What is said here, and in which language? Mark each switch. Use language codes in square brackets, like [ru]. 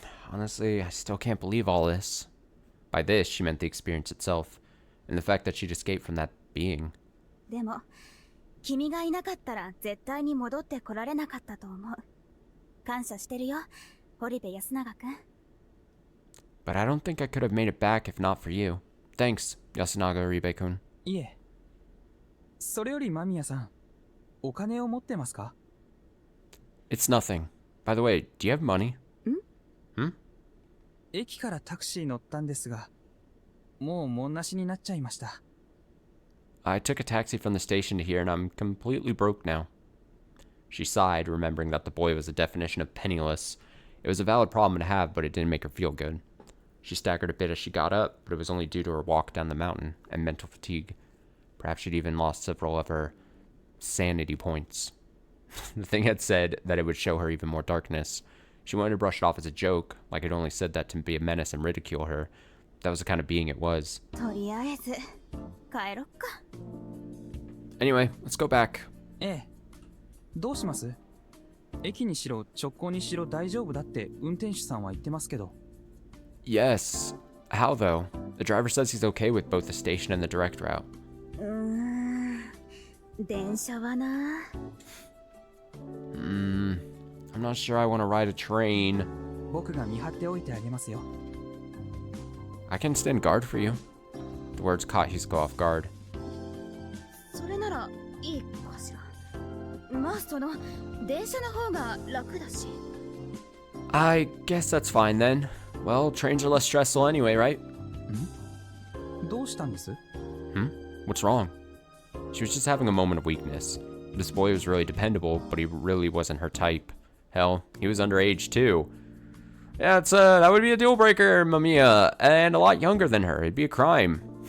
[en] Honestly, I still can't believe all this. By this, she meant the experience itself, and the fact that she'd escaped from that being. [ja] でも、君がいなかったら絶対に戻ってこられなかったと思う。感謝してるよ、堀部安永くん。 [en] But I don't think I could have made it back if not for you. Thanks, Yasunaga Uribe-kun. [ja] いえそれより間宮さんお金を持ってますか [en] It's nothing. By the way, do you have money? [ja] 駅からタクシー乗ったんですがもうもんなしになっちゃいました [en] I took a taxi from the station to here and I'm completely broke now. She sighed, remembering that the boy was the definition of penniless. It was a valid problem to have, but it didn't make her feel good. She staggered a bit as she got up, but it was only due to her walk down the mountain and mental fatigue. Perhaps she'd even lost several of her sanity points. The thing had said that it would show her even more darkness. She wanted to brush it off as a joke, like it only said that to be a menace and ridicule her. That was the kind of being it was. [ja] とりあえず、帰ろっか。 [en] Anyway, let's go back. [ja] ええどうします駅にしろ直行にしろ大丈夫だって運転手さんは言ってますけど [en] Yes. How though? The driver says he's okay with both the station and the direct route. [ja] 電車はな。 [en] I'm not sure I want to ride a train. [ja] 僕が見張っておいてあげますよ [en] I can stand guard for you. The words caught Hisako off guard. [ja] それならいいかしら。まあ電車の方が楽だし。 [en] I guess that's fine then. Well, trains are less stressful anyway, right? [ja] どうしたんです [en] What's wrong? She was just having a moment of weakness. This boy was really dependable, but he really wasn't her type. Hell, he was underage too. Yeah, that would be a deal breaker, Mamiya, and a lot younger than her. It'd be a crime.